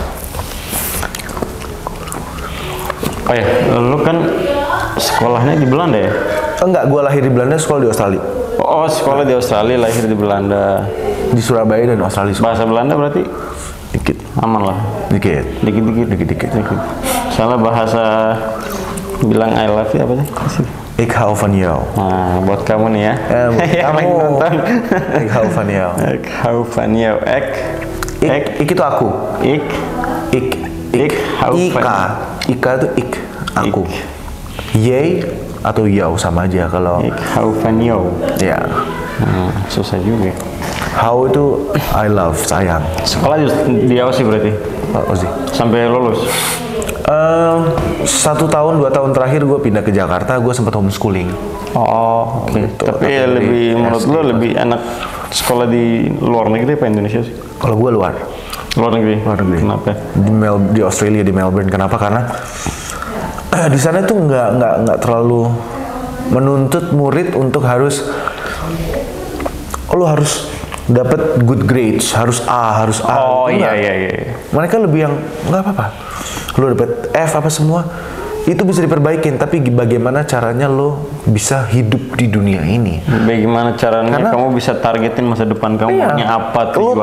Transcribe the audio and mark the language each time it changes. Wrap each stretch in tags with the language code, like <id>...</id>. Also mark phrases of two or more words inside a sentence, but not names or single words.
<id>Oh ya, lu kan sekolahnya di Belanda ya? Enggak, gue lahir di Belanda, sekolah di Australia. Oh, sekolah di Australia, lahir di Belanda. Di Surabaya dan Australia. Bahasa Belanda berarti Dikit. aman lah. Dikit. Dikit. Soalnya bahasa bilang I love you apa sih?</id> <nl>Ik hou van jou.</nl> <id>Nah, buat kamu nih ya. Yang lagi nonton.</id> <nl>Ik hou van jou. Ik hou van jou.</nl> <id>Ik itu aku.</id> <nl>Ik hou van.</nl> <id>Ika itu ik. Aku. Ye atau yau sama aja kalau.</id> <nl>Ik hou van jou.</nl> <id>Ya. Susah juga. How itu</id> <en>I love,</en> <id>sayang. Sekolah di Aussie berarti? Aussie. Sampai lulus? 1 tahun 2 tahun terakhir gue pindah ke Jakarta, gue sempat homeschooling. Oh, oke. Gitu. Tapi ya lebih menurut lo lebih enak sekolah di luar negeri apa Indonesia sih? Kalau gue luar negeri. Kenapa? Di Australia, di Melbourne. Kenapa? Karena di sana tuh nggak terlalu menuntut murid untuk harus dapat</id> <en>good grades,</en> <id>harus A. Oh Itu iya. Mereka lebih yang nggak apa-apa. Lo dapet F apa semua, itu bisa diperbaikin. Tapi bagaimana caranya lo bisa hidup di dunia ini? Bagaimana caranya Karena- kamu bisa targetin masa depan kamu Iya. maunya apa Lo tujuannya?</id>